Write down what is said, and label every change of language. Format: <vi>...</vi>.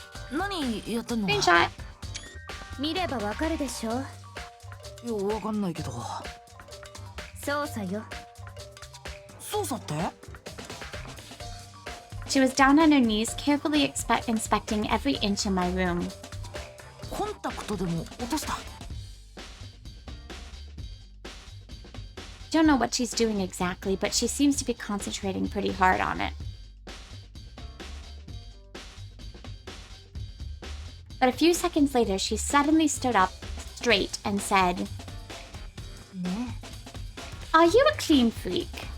<en>Screenshot.</en> <ja>見ればわかるでしょ。よくわかんないけど。操作よ。操作って？</ja> <en>She was down on her knees, carefully inspecting every inch in my room.</en> <ja>コンタクトでも落とした。</ja> <en>Don't know what she's doing exactly, but she seems to be concentrating pretty hard on it. But a few seconds later, she suddenly stood up straight and said, Are you a clean freak?</en>